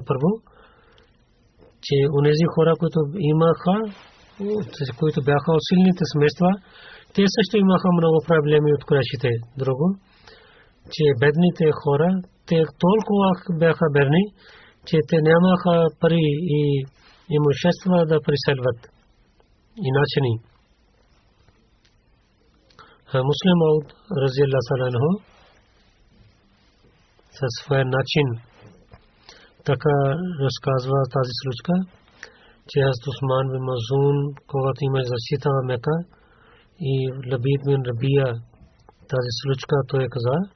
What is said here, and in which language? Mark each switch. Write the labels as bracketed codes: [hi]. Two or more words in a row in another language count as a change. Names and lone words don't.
[bg] Първо, че онези хора, които имаха, които бяха от силните семейства, те също имаха много проблеми от Курайшите. Друго, че бедните хора, те толкова бяха бедни, че те нямаха пари и имущества да преселват. Иначе ни. Муслим Ауд [ar] رضي الله عنه [bg] със своя начин така разказва тази случка, че Хазрат Усман бин Мазун, когато има защита в Мека, и Лабид бин Рабия, тази случка той каза,